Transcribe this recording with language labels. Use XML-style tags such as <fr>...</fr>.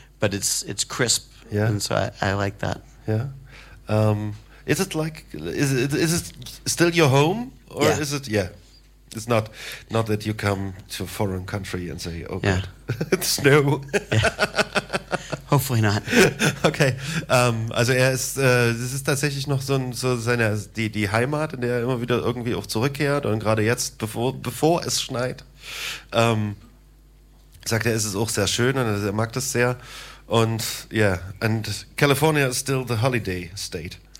<en>But it's crisp. Yeah. And so I like that. Yeah. Is it still your home? Or is it... Yeah. It's not that you come to a foreign country and say, oh, God, it's snow. Yeah. Hopefully not. Okay.</en> <de>Also er ist, das ist tatsächlich noch die Heimat, in der er immer wieder irgendwie auch zurückkehrt. Und gerade jetzt, bevor es schneit, sagt er, ist es auch sehr schön, und er mag das sehr.</de> <en>Und and California is still the holiday state.</en>